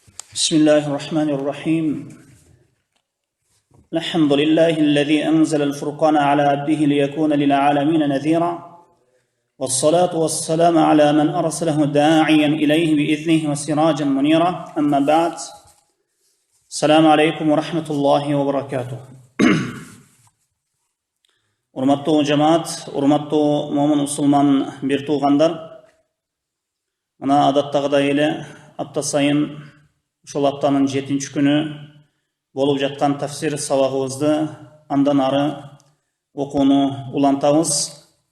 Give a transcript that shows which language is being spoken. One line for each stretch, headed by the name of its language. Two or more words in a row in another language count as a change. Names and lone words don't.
Arabic: بسم الله الرحمن الرحيم الحمد لله الذي أنزل الفرقان على عبده ليكون للعالمين نذيرا والصلاة والسلام على من أرسله داعيا إليه بإذنه وسراجا منيرا أما بعد السلام عليكم ورحمة الله وبركاته.
Kyrgyz: Урматтуу жамаат, урматтуу момун мусулман бир туугандар, мына адаттагыдай эле апта сайын ушул аптанын 7-нчи күнү болуп жаткан тафсир сабагыбызды андан ары окууну улантабыз.